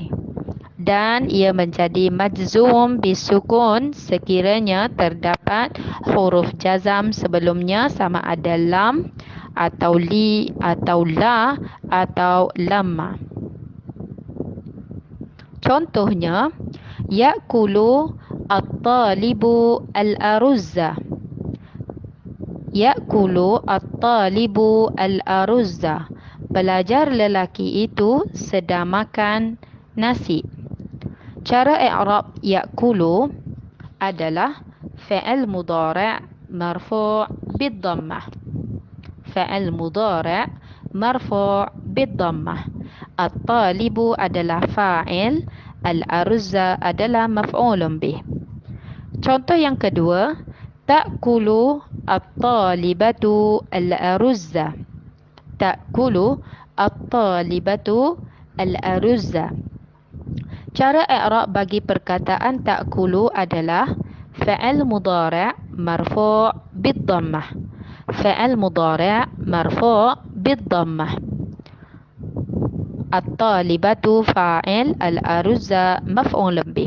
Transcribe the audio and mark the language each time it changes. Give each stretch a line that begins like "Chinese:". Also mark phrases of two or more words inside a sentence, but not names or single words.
Malay: Dan ia menjadi
Arabic: مجزوم بسكون
Malay: sekiranya terdapat huruf jazam sebelumnya sama ada lam atau li atau la atau lamma. Contohnya,
Arabic: يأكل الطالب الأرز. يأكل الطالب الأرز.
Malay: Pelajar lelaki itu sedang makan nasi.
Arabic: Cara إعراب يأكل adalah فعل مضارع مرفوع بالضمة. فعل مضارع مرفوع بالضمة. الطالب adalah فاعل، الأرز adalah مفعول به.
Malay: Contoh yang kedua,
Arabic: تأكل الطالبة الأرز. تأكل الطالبة الأرز. Cara i'rab
Malay: bagi perkataan
Arabic: تأكل adalah فعل مضارع مرفوع بالضمة. فعل مضارع مرفوع بالضمة. الطالبة فاعل، الأرز مفعول به.